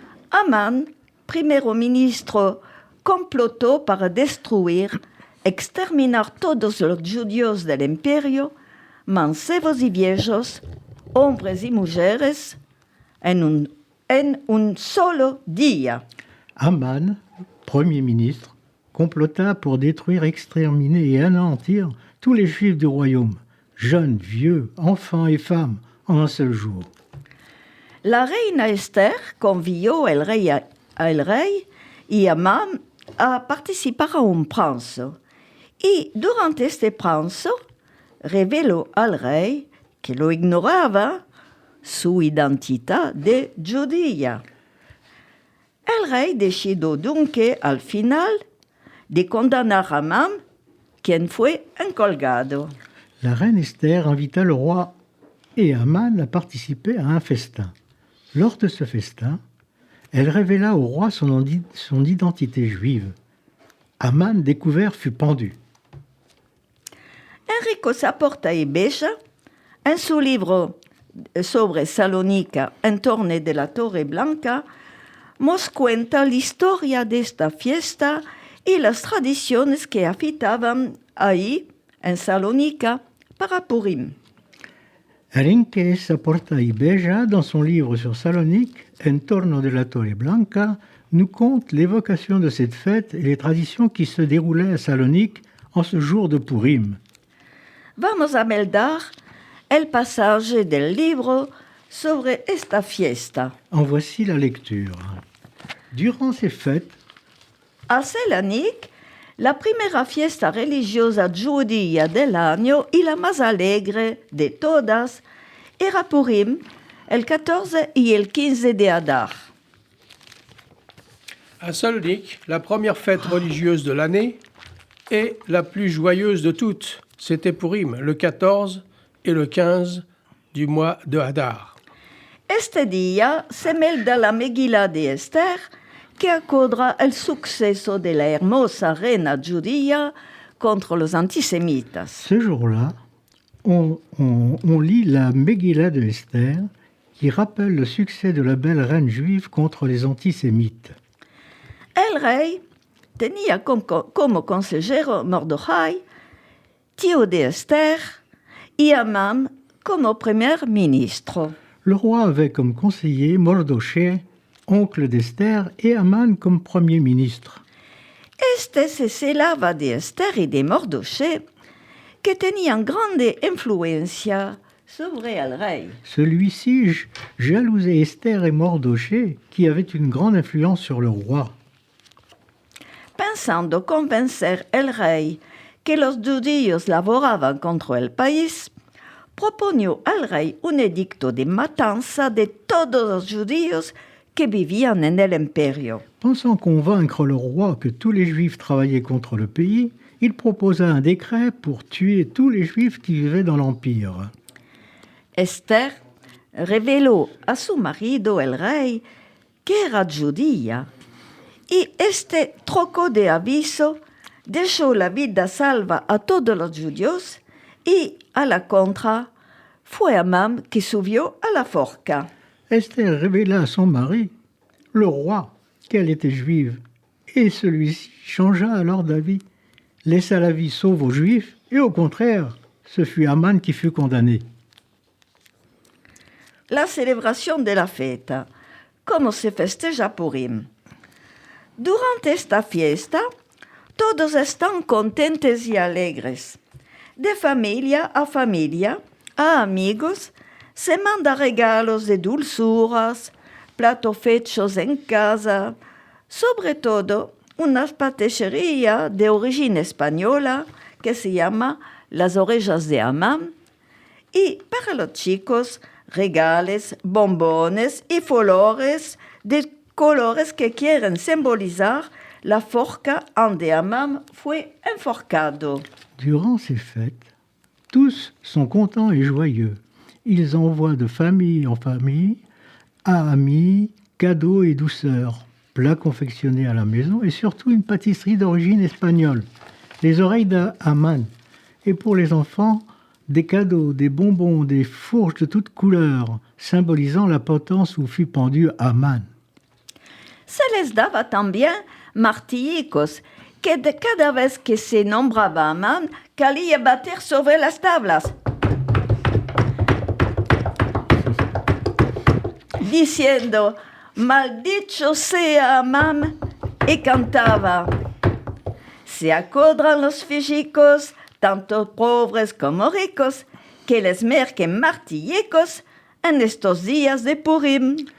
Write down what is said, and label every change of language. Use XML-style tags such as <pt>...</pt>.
<lad>Amán, primero ministro, complotó para destruir, exterminar todos los judíos del imperio, mancebos y viejos, hombres y mujeres, en un solo día.</lad> <fr>Aman, premier ministre, complota pour détruire, exterminer et anéantir tous les juifs du royaume, jeunes, vieux, enfants et femmes, en un seul jour.</fr> <lad>La reina Esther convió al rey y Amán a participar a un pranzo. Y durante este pranzo reveló al rey, que lo ignoraba, su identidad de judía. El rey decidió dunque al final de condenar a Amán, quien fue encolgado.</lad> <fr>La reine Esther invita le roi et Aman à participer à un festin. Lors de ce festin, elle révéla au roi son identité juive. Aman, découvert, fut pendu.</fr> <lad>Enrico Saporta y Beja, en su libro sobre Salónica, En torno de la Torre Blanca, nos cuenta la historia de esta fiesta y las tradiciones que habitaban ahí, en Salónica, para Purim.</lad> <fr>Enrique Saporta y Beja, dans son livre sur Salonique, En torno de la Torre Blanca, nous conte l'évocation de cette fête et les traditions qui se déroulaient à Salonique en ce jour de Purim.</fr> <lad>Vamos a meldar el pasaje del libro sobre esta fiesta.</lad> <fr>En voici la lecture. Durant ces fêtes,</fr> <lad>A Salonique, la primera fiesta religiosa judía del año y la más alegre de todas era Purim, el 14 y el 15 de Adar.</lad> <fr>À Salonique, la première fête religieuse de l'année et la plus joyeuse de toutes, c'était Purim, le 14 et le 15 du mois de Hadar.</fr> <lad>Este día se melda la Megilá de Esther, que acodra el suceso de la hermosa reina judía contre los antisemitas.</lad> <fr>ce jour-là, on lit la Megillah de Esther qui rappelle le succès de la belle reine juive contre les antisémites.</fr> <lad>El rey tenía como consejero Mordejai, tío de Esther, y Amán como primer ministro.</lad> <fr>Le roi avait comme conseiller Mardochée, oncle d'Esther, et Aman comme premier ministre.</fr> <lad>Este se celaba de Esther y de Mardochée, que tenían grande influencia sobre el rey.</lad> <fr>Celui-ci jalousait Esther et Mardochée, qui avaient une grande influence sur le roi.</fr> <lad>Pensando convencer el rey que los judíos laboraban contra el país, proponió al rey un edicto de matanza de todos los judíos que vivían en el imperio.</lad> <fr>Pensant convaincre le roi que tous les juifs travaillaient contre le pays, il proposa un décret pour tuer tous les juifs qui vivaient dans l'empire.</fr> <lad>Esther reveló a su marido el rey que era judía y este trocó de aviso dejó la vida salva a todos los judíos y, a la contra, fue Amán qui subió a la forca.</lad> <fr>Esther révéla à son mari, le roi, qu'elle était juive, et celui-ci changea alors d'avis, laissa la vie sauve aux Juifs, et au contraire, ce fut Aman qui fut condamné.</fr> <lad>La celebración de la fiesta, como se festeja Purim. Durante esta fiesta, todos están contentes y alegres. De familia, a amigos, se manda regalos de dulzuras, platos hechos en casa, sobre todo una patissería de origen española que se llama Las Orejas de Amán, y para los chicos, regales, bombones y flores de colores que quieren simbolizar la forca donde Amán fue enforcado.</lad> <fr>Durant ces fêtes, tous sont contents et joyeux. Ils envoient de famille en famille, à amis, cadeaux et douceurs, plats confectionnés à la maison et surtout une pâtisserie d'origine espagnole, les oreilles d'Aman. Et pour les enfants, des cadeaux, des bonbons, des fourches de toutes couleurs, symbolisant la potence où fut pendu Aman.</fr> <lad>Se les daba también martillicos, que de cada vez que se nombraba Amán, calía bater sobre las tablas, diciendo, maldito sea Amán, y cantaba, se acordran los físicos, tanto pobres como ricos, que les merquen martillicos en estos días de Purim.</lad>